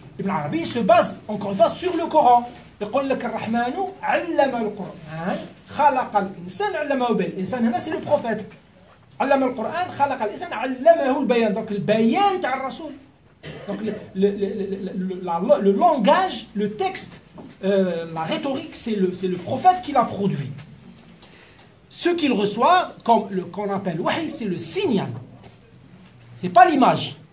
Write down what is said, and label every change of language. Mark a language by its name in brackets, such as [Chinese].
[French] Ibn Arabi se base encore une fois sur le Coran. [Arabic] يقول لك الرحمن علم القرآن خلق الإنسان علمه البيان. الإنسان هنا [French] c'est le prophète. [Arabic] علم القرآن خلق الإنسان علمه البيان. [French] Donc le bayan [Arabic] تاع الرسول. [French] Donc le langage, le texte, la rhétorique, c'est le prophète qui l'a produit. Ce qu'il reçoit, qu'on appelle wahi, c'est le signal. C'est pas l'image.